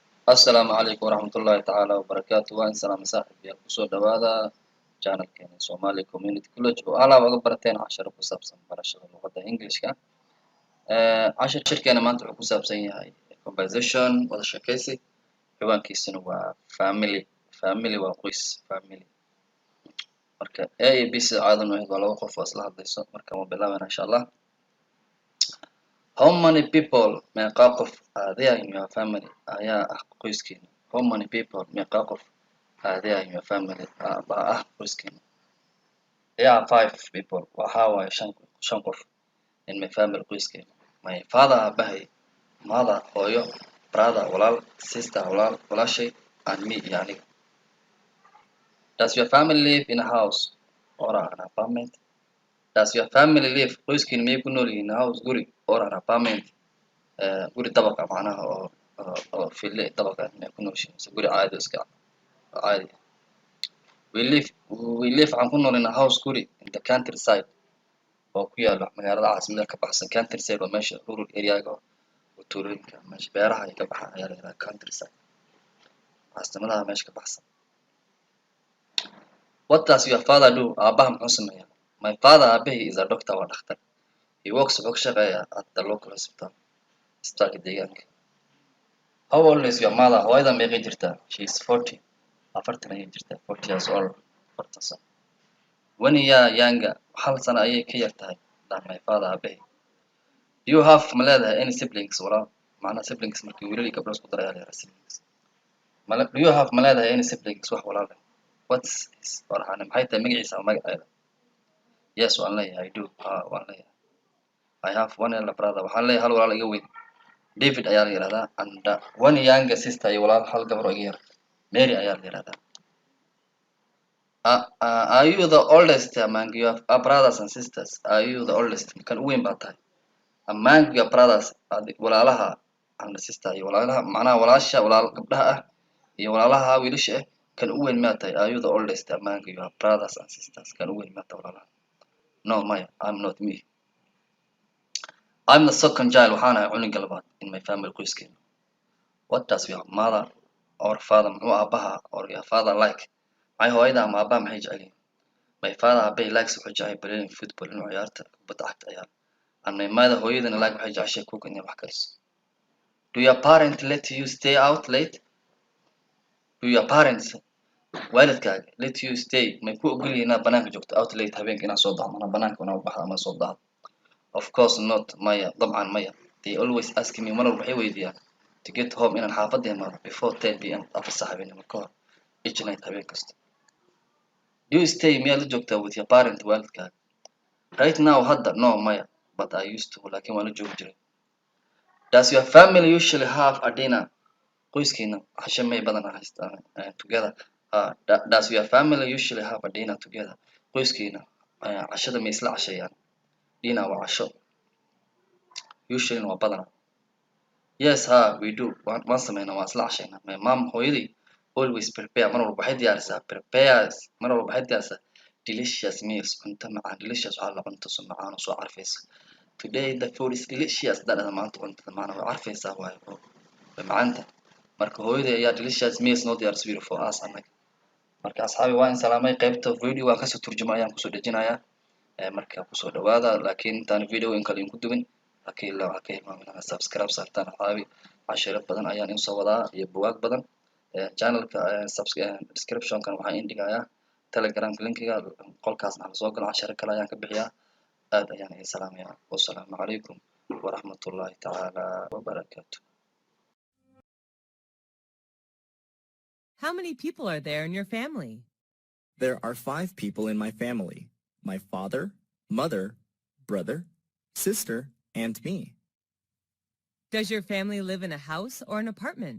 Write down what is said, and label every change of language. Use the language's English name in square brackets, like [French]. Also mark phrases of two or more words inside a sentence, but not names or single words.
[Arabic] السلام عليكم ورحمة الله تعالى وبركاته. [Somali] Waan salaam saaxiibayaal kusoo dhawaada channelkeena Somali Community College oo alaab uga barateen casharo ku saabsan barashada luqadda Englishka. Cashirkeena maanta wuxuu ku saabsan yahay conversation, wada sheekaysi. Ciwaankiisuna waa family. Family waa qoys. Family. Marka A iyo B sida caadan u ahayd waa laba qof oo isla hadlayso. Marka waan bilaabana [Arabic] إن شاء الله. [English] How many people [Somali] meeqa qof [English] are there in your family [Somali] ayaa ah qoyskiina? [English] How many people [Somali] meeqa qof [English] are there in your family [Somali] baa ah qoyskiina? [English] There are 5 people. [Somali] Waxaa waaye shan qof [English] in my family [Somali] qoyskiina. [English] My father aabahay, mother hooyo, brother walaal, sister walaashay, and me [Somali] iyo aniga. [English] Does your family live in a house or an apartment? Does your family live [Somali] qoyskiina miyay ku nool yihiin [English] house guri or an apartment? [Somali] guri dabaqa macnaha oo fille dabaqa inay ku nooshiin mise guri caadi iska caadi. [English] We live [Somali] aan ku nool [English] in a house [Somali] guri [English] in the countryside [Somali] oo ku yaalo magaalada caasimada ka baxsan. Countryside waa meesha [English] rural area-ga [Somali] oo tuulooyinka meesha beeraha ay ka baxaan ayaa la yidhaha countryside. Caasimadaha meesha ka baxsan. [English] What does your father do? [Somali] Aabaha muxuu sameeyaa? [English] My father aabahay is a doctor, [Somali] waa dhakhtar. [English] He works [Somali] wuxuu ka shaqeeyaa [English] at the local hospital. [Somali] Isbitaalka deegaanka. [English] How old is your mother? [Somali] Hooyada meeqay jirtaa? [English] She is 40. [Somali] 40 ayay jirtaa. [English] 40 years old. [Somali] 40 sano. [English] When you are younger, [Somali] hal sano ayay ka yar tahay [English] than my father [Somali] aabahay. [English] Do you have [Somali] ma leedahay [English] any siblings? Walaal. [Somali] Macnaha siblings markii wiilal iyo gabdho isku daray ayaa la yidhaha siblings. [English] Do you have [Somali] ma leedahay [English] any siblings? [Somali] Wax walaal ah. [English] What's his [Somali] waxaana maxay tahay magaciisa ama magaceeda? Yes, waan leeyahay. [English] I do. [Somali] Waan leeyahay. [English] I have one elder brother. [Somali] Waxaan leeyahay hal walaal iga weyn. David ayaa la yidhahdaa. [English] And one younger sister [Somali] iyo walaal hal gabar oo iga yar. Mary ayaa la yidhahdaa. [English] Are you the oldest among your brothers and sisters? Are you the oldest? [Somali] Kan u weyn baa tahay. [English] Among your brothers, [Somali] walaalaha [English] and sister [Somali] iyo walaalaha macnaha walaasha walaal gabdhaha ah iyo walaalaha wiilasha ah kan u weyn maa tahay. [English] Are you the oldest among your brothers and sisters? [Somali] Kan u weyn maa tahay walaalaha. [English] No, maya. I'm not me. I'm the second child. [Somali] Waxaan ahay cunuga labaad [English] in my family [Somali] qoyskeena. [English] What does your mother or father [Somali] muxuu aabaha [English] or your father like? [Somali] Maxay hooyada ama aabaha maxay jecel yihiin? [English] My father [Somali] aabahay likes wuxuu jecel [English] playing football [Somali] inuu ciyaarta kubadda cagta ciyaaro. [English] And my mother [Somali] hooyadana like waxay jeceshahay cook inay wax kariso. [English] Do your parents let you stay out late? Do your parents [Somali] waalidkaaga [English] let you stay [Somali] may ku ogol yihiin inaad banaanka joogto [English] out late [Somali] habeenka inaad soo daahdo ama banaanka inaad u baxdo ama soo daahdo? [English] Of course not. [Somali] Maya. dabcan maya. [English] They always ask me [Somali] mar walba waxay weydiiyaan [English] to get home [Somali] inaan xaafadda imaado [English] before 10 p.m. [Somali] afar saac habeenimo ka hor [English] each night [Somali] habeen kasta. [English] Do you stay [Somali] miyaad la joogtaa [English] with your parent waalidkaaga? Right now hadda no maya, but I used to [Somali] laakiin waan la joogi jiray. [English] Does your family usually have a dinner? [Somali] Qoyskiina casho may badanaa haystaan together. [English] Does your family usually have a dinner together? [Somali] Qoyskiina cashada may isla casheeyaan? Dinner waa casho. Usually waa badanaa. [English] Yes, we do. [Somali] Waan sameynaa waan isla casheynaa. [English] My mom [Somali] hooyadii [English] always prepare [Somali] mar walba waxay diyaarisaa [English] delicious meals [Somali] cunto macaan. Delicious waxaa la cunto so macaan oo soo carfaysa. [English] Today the food is delicious. [Somali] Dadada maanta cuntada macaan way carfaysaa waaye oo way macaanta. Marka hooyadii ayaa [English] delicious meals [Somali] noo diyaarisay [English] for us [Somali] anaga. Marka asxaabi waan salaamay qaybta video waan kasoo turjumay ayaan kusoo dejinayaa. Marka kusoo dhawaada laakiin intaan video in kale ku dubin laakiin la waxaa ka hilmaamin inaad subscribe saartaan asxaabi. Cashiro badan ayaan in soo wadaa iyo buugaag badan. Channelka description-kan waxaan in dhigayaa telegram linkiga qolkaasna hala soo galo cashiro kale ayaan ka bixiyaa. aad ayaan idin salaamayaa. [Arabic] والسلام عليكم ورحمة الله تعالى وبركاته. [English] How many people are there in your family? There are 5 people in my family. My father, mother, brother, sister, and me. Does your family live in a house or an apartment?